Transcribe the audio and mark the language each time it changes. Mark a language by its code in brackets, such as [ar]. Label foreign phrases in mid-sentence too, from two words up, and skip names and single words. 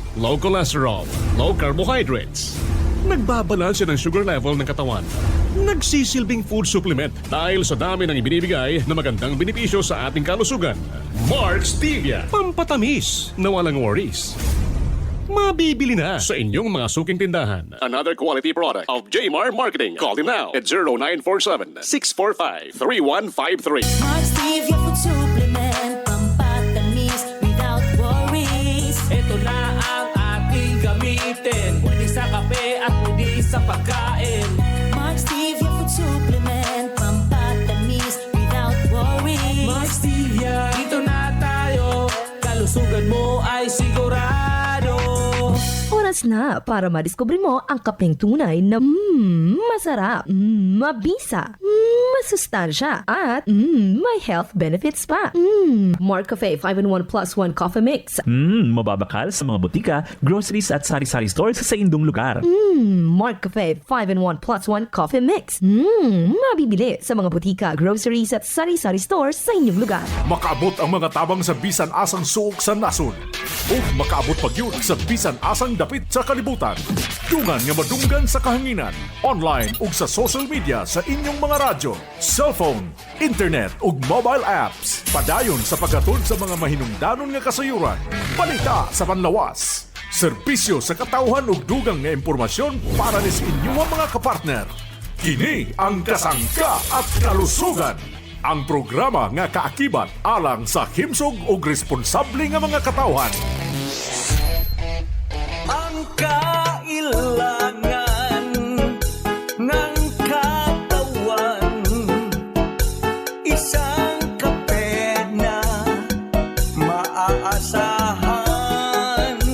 [en] Low cholesterol, low carbohydrates. [tl] Nagbabalanse ng [en] sugar level [tl] ng katawan. Nagsisilbing [en] food supplement [tl] dahil sa dami ng ibinibigay na magandang benepisyo sa ating kalusugan. Mark Stevia, pampatamis na walang worries. Mabibili na sa inyong mga suking tindahan. [en] Another quality product of Jmar Marketing. Call him now at 0947-645-3153. Mark Stevia Food Supplement, pampatamis without worries. [tl] Ito na ang ating gamitin. Pwede sa kape at pwede sa pagkain. [en] Mark Stevia Food Supplement, pampatamis without worries. [tl] Mark Stevia, dito na tayo. Kalusugan mo ay sigurado. Oras na para madiskubre mo ang kapeng tunay na masarap, mabisa, masustansya, at may [en] health benefits [tl] pa. [en] Mark Cafe 5-in-1 plus 1 coffee mix. [ceb] Mababakal sa mga butika, groceries at sari-sari stores sa indong lugar. [en] Mark Cafe 5-in-1 plus 1 coffee mix. [tl] Mabibili sa mga butika, groceries at sari-sari stores sa inyong lugar. [ceb] Makaabot ang mga tabang sa bisan asang suok sa nasod. O makaabot pag yun sa bisan asang dapit sa kalibutan. Dungan nga madunggan sa kahanginan. Online ug sa [en] social media [ceb] sa inyong mga radyo, cellphone, internet ug [en] mobile apps. [ceb] Padayon sa paghatod sa mga mahinungdanon nga kasayuran. Balita sa panlawas. Serbisyo sa katawhan ug dugang nga impormasyon para ni sa inyong mga kapartner. Kini ang Kasangga at Kalusugan. Ang programa nga kaakibat alang sa himsog ug responsable nga mga katawhan. [tl] Ang kailangan ng katawan, isang kape na maaasahan.